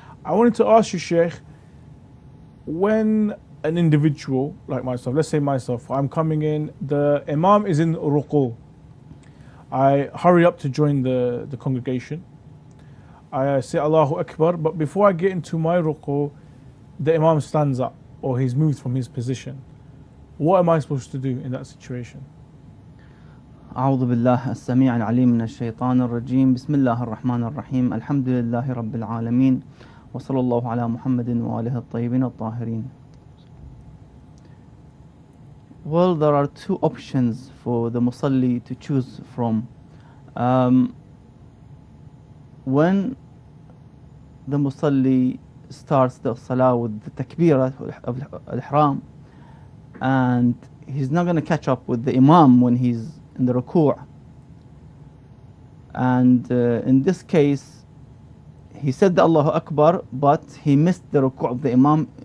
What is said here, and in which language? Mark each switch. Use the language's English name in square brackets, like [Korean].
[English] I wanted to ask you, Sheikh, when an individual like myself, let's say myself, I'm coming in, the Imam is in ruku. I hurry up to join the congregation. I say Allahu Akbar, but before I get into my ruku, the Imam stands up or he's moved from his position. What am I supposed to do in that situation? [Arabic] أعوذ بالله السميع العليم من الشيطان الرجيم بسم الله الرحمن الرحيم الحمد لله رب العالمين وصلى الله على محمد وآله الطيبين الطاهرين. [English] Well, there are two options for the Musalli to choose from. When the Musalli starts the Salah with the Takbirah of Al-Ihram, and he's not going to catch up with the Imam when he's in the ruku', and in this case he said the Allahu Akbar, but he missed the ruku' of the Imam.